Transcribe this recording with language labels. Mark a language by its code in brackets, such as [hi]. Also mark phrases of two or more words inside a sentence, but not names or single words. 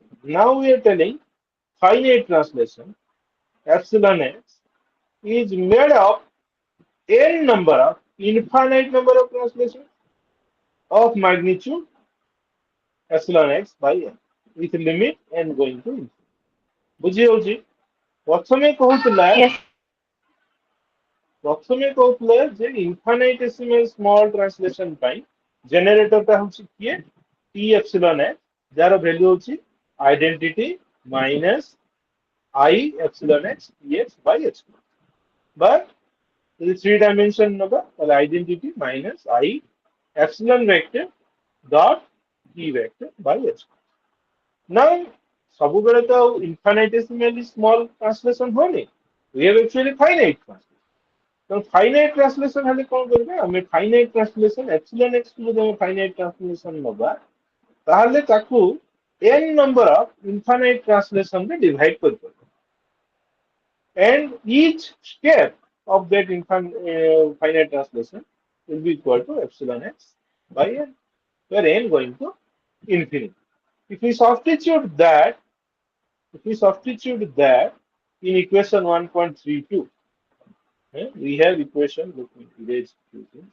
[en] Now we are telling finite translation, epsilon x, is made of n number of infinite number of translations of magnitude epsilon x by n with limit n going to infinity. [or] ବୁଝି ହଉଛି ପ୍ରଥମେ କହୁଥିଲା [en] Yes, sir. [or] ପ୍ରଥମେ କହୁଥିଲେ ଯେ [en] infinitesimal small translation [or] ପାଇଁ ଜେନେରେଟରଟା ହଉଛି କିଏ [en] T epsilon x [or] ଯାହାର ଭ୍ୟାଲୁ ହଉଛି [en] identity minus I epsilon x dx by h. But the three dimension number, well, identity minus I epsilon vector dot p vector by h. Now, [or] ସବୁବେଳେ ତ ଆଉ [en] infinitesimally small translation [or] ହଉନି. [en] We have actually finite translation. [or] ତ [en] finite translation [or] ହେଲେ କଣ କରିବା ଆମେ [en] finite translation epsilon x [or] କୁ ଯଦି ଆମେ [en] finite translation [or] ନବା ତାହେଲେ ତାକୁ [en] n number of infinite translation [or] ରେ divide କରିପାରିବା. [en] And each step of that finite translation will be equal to epsilon x by n, where n going to infinity. If we substitute that, if we substitute that in equation 1.32, we have equation, let me erase few things.